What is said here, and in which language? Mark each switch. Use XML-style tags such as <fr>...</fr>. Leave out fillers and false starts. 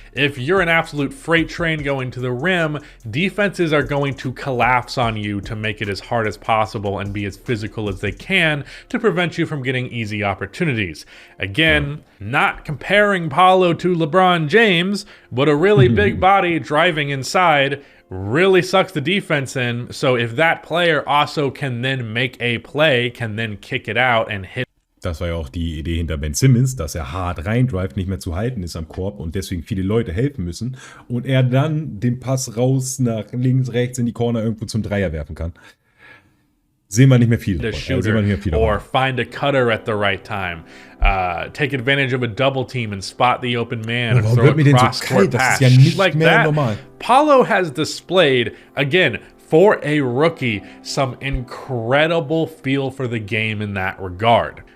<en>If you're an absolute freight train going to the rim, defenses are going to collapse on you to make it as hard as possible and be as physical as they can to prevent you from getting easy opportunities. Again, not comparing Paolo to LeBron James, but a really big body driving inside really sucks the defense in. So if that player also can then make a play, can then kick it out and hit.</en> <de>Das war ja auch die Idee hinter Ben Simmons, dass er hart reindrivet, nicht mehr zu halten ist am Korb und deswegen viele Leute helfen müssen und er dann den Pass raus nach links, rechts in die Corner irgendwo zum Dreier werfen kann. Sehen wir nicht mehr viel davon.</de> <en>Or find a cutter at the right time. Take advantage of a double team and spot the open man and throw a cross-court pass.</en> <de>Das ist ja nicht</de> <en>like</en> <de>mehr</de> <en>that.</en> <de>Normal.</de> <en>Paolo has displayed, again, for a rookie, some incredible feel for the game in that regard.</en>